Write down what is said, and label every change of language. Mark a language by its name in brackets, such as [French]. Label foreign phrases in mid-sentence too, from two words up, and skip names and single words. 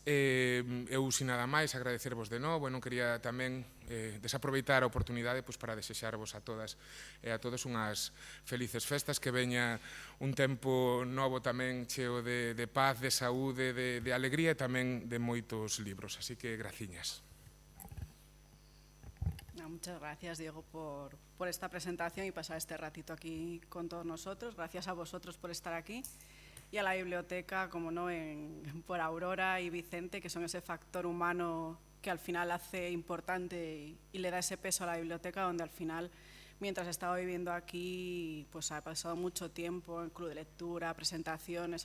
[Galician] Eu, sin nada máis, agradecervos de novo, e non quería tamén desaproveitar a oportunidade para desexarvos a todas e a todos unhas felices festas, que veña un tempo novo tamén cheo de paz, de saúde, de alegría e tamén de moitos libros. Así que, graciñas. [Spanish] Muchas gracias, Diego, por esta presentación y pasar este ratito aquí con todos nosotros. Gracias a vosotros por estar aquí y a la biblioteca, como no, por Aurora y Vicente, que son ese factor humano que al final hace importante y le da ese peso a la biblioteca, donde al final, mientras estaba viviendo aquí, pues ha pasado mucho tiempo en club de lectura, presentaciones.